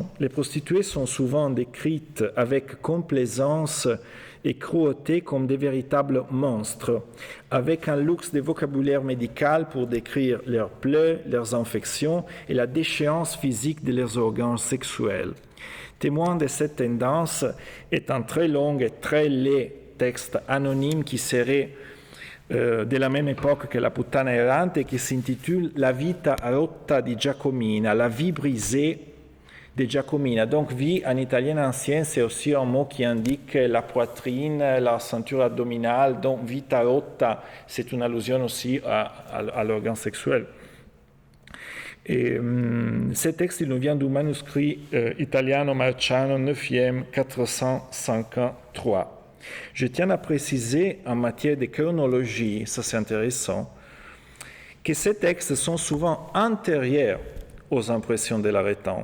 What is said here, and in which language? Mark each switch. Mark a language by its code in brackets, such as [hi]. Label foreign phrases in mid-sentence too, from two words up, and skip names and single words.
[fr] Les prostituées sont souvent décrites avec complaisance et cruauté comme des véritables monstres, avec un luxe de vocabulaire médical pour décrire leurs plaies, leurs infections et la déchéance physique de leurs organes sexuels. Témoin de cette tendance est un très long et très laid texte anonyme qui serait de la même époque que la Puttana errante et qui s'intitule La vita rotta di Giacomina, la vie brisée de Giacomina. Donc vie en italien ancien, c'est aussi un mot qui indique la poitrine, la ceinture abdominale, donc [it] vita rotta, [fr] c'est une allusion aussi à l'organe sexuel. Et ce texte, il nous vient du manuscrit Italiano Marciano 9e 453. Je tiens à préciser en matière de chronologie, ça c'est intéressant, que ces textes sont souvent antérieurs aux impressions de l'Arétan.